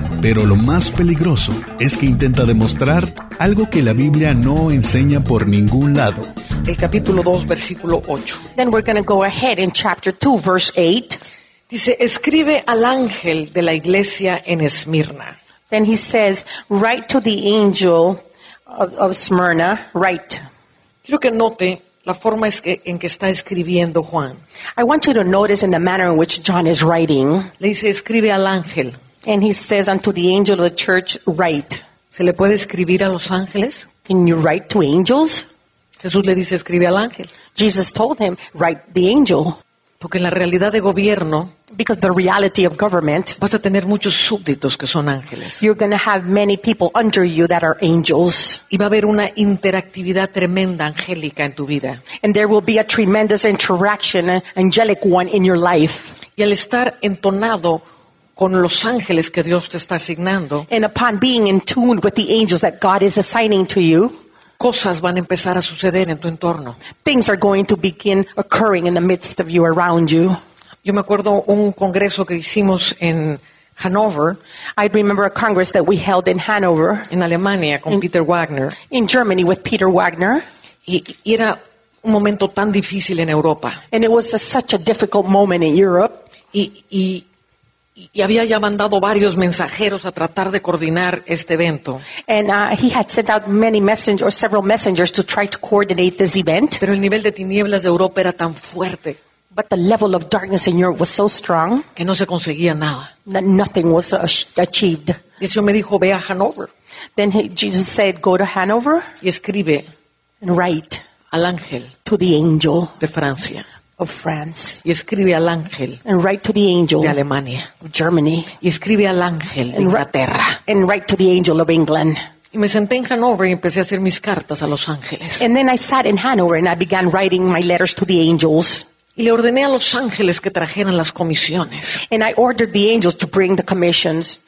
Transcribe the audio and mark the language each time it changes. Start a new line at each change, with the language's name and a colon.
Spanish: Pero lo más peligroso es que intenta demostrar algo que la Biblia no enseña por ningún lado. El capítulo 2, versículo 8.
English: Then we're gonna go ahead in chapter 2, verse 8.
Spanish: Dice, escribe al ángel de la iglesia en Esmirna.
English: Then he says, write to the angel of Smyrna, write.
Spanish: Quiero que note la forma en que está escribiendo Juan.
English: I want you to notice in the manner in which John is writing.
Spanish: Le dice, escribe al ángel.
English: And he says unto the angel of the church, write.
Spanish: ¿Se le puede escribir a los ángeles?
English: Can you write to angels?
Spanish: Jesús le dice, escribe al ángel.
English: Jesus told him, write the angel.
Spanish: Porque en la realidad de gobierno,
English: because the reality of government,
Spanish: vas a tener muchos súbditos que son ángeles.
English: You're going to have many people under you that are angels.
Spanish: Y va a haber una interactividad tremenda angélica en tu vida.
English: And there will be a tremendous interaction, angelic one, in your life.
Spanish: Y al estar entonado con los ángeles que Dios te está asignando,
English: and upon being in tune with the angels that God is assigning to you,
Spanish: cosas van a empezar a suceder en tu entorno.
English: Things are going to begin occurring in the midst of you, around you.
Spanish: Yo me acuerdo un congreso que hicimos en Hanover.
English: I remember a congress that we held in Hanover.
Spanish: En Alemania con Peter Wagner.
English: In Germany with Peter Wagner.
Spanish: Y era un momento tan difícil en Europa.
English: And it was such a difficult moment in Europe.
Spanish: Y había ya mandado varios mensajeros a tratar de coordinar este evento.
English: And he had sent out many messengers or several messengers to try to coordinate this event.
Spanish: Pero el nivel de tinieblas de Europa era tan fuerte.
English: But the level of darkness in Europe was so strong.
Spanish: Que no se conseguía nada.
English: That nothing was achieved.
Spanish: Y eso me dijo, ve a Hanover.
English: Then Jesus said, go to Hanover.
Spanish: Y escribe.
English: And write.
Spanish: Al ángel.
English: To the angel.
Spanish: De Francia.
English: Of France.
Spanish: Y escribe al ángel.
English: And write to the angel.
Spanish: De Alemania.
English: Of Germany.
Spanish: Y escribe al ángel de Inglaterra.
English: And write to the angel of England.
Spanish: Y me senté en Hanover y empecé a hacer mis cartas a los ángeles.
English: And then I sat in Hanover and I began writing my letters to the angels.
Spanish: Y le ordené a los ángeles que trajeran las comisiones. And I ordered the angels to bring the commissions.